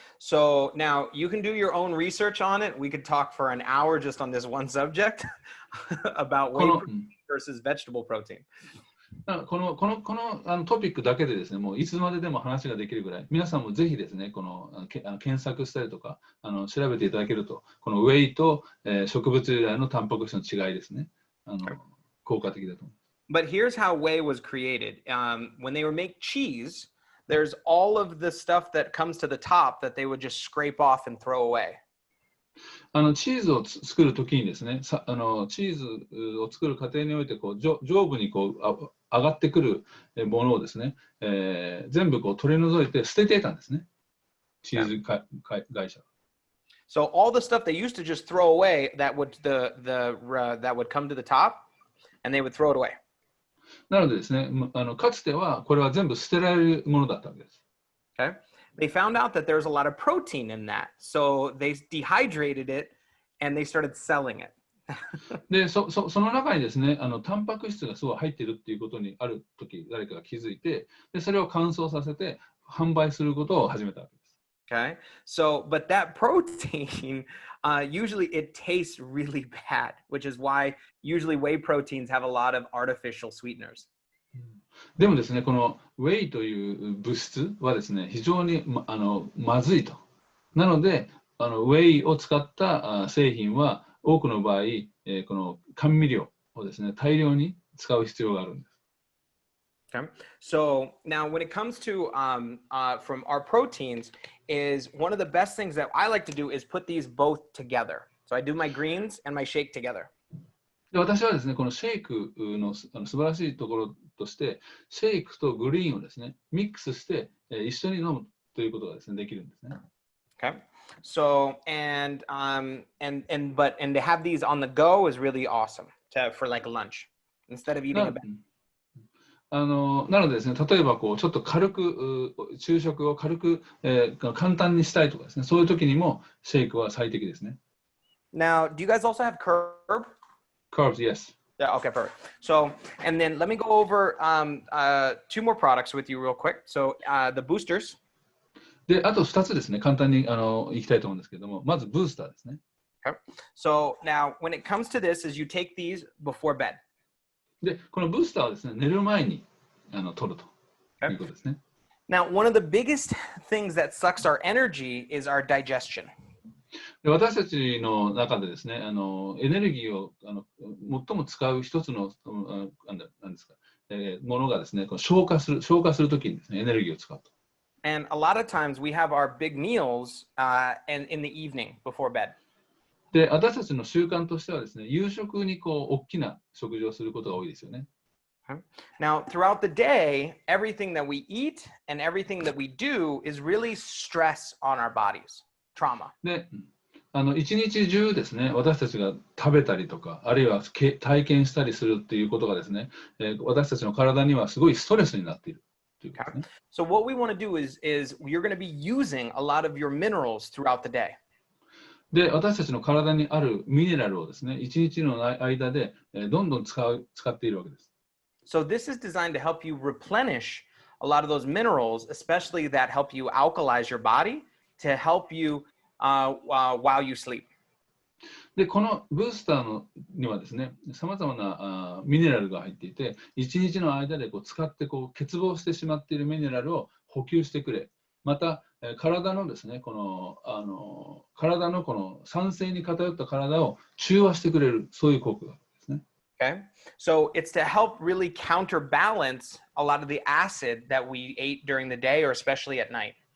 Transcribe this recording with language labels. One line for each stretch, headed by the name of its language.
English: So now you can do your own research on it. We could talk for an hour just on this one subject about whey protein versus vegetable protein.
Japanese: このトピックだけでですね、もういつまででも話ができるぐらい、皆さんもぜひですね、この検索したりとか調べていただけると、このウェイと、植物由来のタンパク質の違いですね、効果的だと思います。
English: But here's how whey was created. When they would make cheese, there's all of the stuff that comes to the top that they would just scrape off and throw away.
Japanese: チーズを作るときにですね、チーズを作る過程においてこう上部にこう上がってくるものをですね、全部こう取り除いて捨てていたんですね、チーズ会社。
English: So all the stuff they used to just throw away that would that would come to the top, and they would throw it away.
Japanese: なのでですね、かつてはこれは全部捨てられるものだったわけです。
English: Okay. They found out that there's a lot of protein in that, so they dehydrated it and they started selling it.
Japanese: で、その中にですね、タンパク質がすごい入っているっていうことにある時、誰かが気づいて、で、それを乾燥させて販売することを始めたわけです。
English: Okay. So, but that protein, usually it tastes really bad, which is why usually whey proteins have a lot of artificial sweeteners.
Japanese: でもですね、このウェイという物質はですね、非常にまずいと。なので、ウェイを使った製品は多くの場合、この甘味料をですね、大量に使う必要があるんです。
English: Okay. So now when it comes to from our proteins is one of the best things that I like to do is put these both together. So I do my greens and my shake together.
Japanese: で、私はですね、このシェイクの素晴らしいところとして、シェイクとグリーンをですね、ミックスして一緒に飲むということがですね、できるんですね。
English: Okay. So and to have these on the go is really awesome for like lunch instead of eating a bag.
Japanese: なのでですね、例えばこうちょっと軽く昼食を軽く、簡単にしたいとかですね、そういう時にもシェイクは最適ですね。
English: Now, do you guys also have Carbs, yes. Yeah, okay, perfect. So, and then let me go over two more products with you real quick. So, the boosters.
Japanese: で、あと2つですね、簡単にいきたいと思うんですけども、まずブースターですね。
English: Okay. So, now when it comes to this is you take these before bed.
Japanese: で、このブースターはですね、寝る前に取るということですね。
English: Now, one of the biggest things that sucks our energy is our digestion.
Japanese: で、私たちの中でですね、エネルギーを最も使う一つのなんですか、ものがですね、消化するときにですね、エネルギーを使うと。
English: And a lot of times we have our big meals in the evening before bed.
Japanese: で、私たちの習慣としてはですね、夕食にこう大きな食事をすることが多いですよね。
English: Okay. Now, throughout the day, everything that we eat and everything that we do is really stress on our bodies, trauma.
Japanese: で、一日中ですね、私たちが食べたりとか、あるいは体験したりするっていうことがですね、私たちの体にはすごいストレスになっているということですね。
English: So what we want to do is you're going to be using a lot of your minerals throughout the day.
Japanese: で、私たちの体にあるミネラルをですね、一日の間でどんどん使っているわけです。
English: So this is designed to help you replenish a lot of those minerals, especially that help you alkalize your body to help you while you sleep.
Japanese: で、このブースターにはですね、さまざまなミネラルが入っていて、一日の間で使って欠乏してしまっているミネラルを補給してくれ、また体のですね、体のこの酸性に偏った体を中和してくれる、そういう効果があるんですね。
English: Okay, so it's to help really counterbalance a lot of the acid that we ate during the day or especially at night.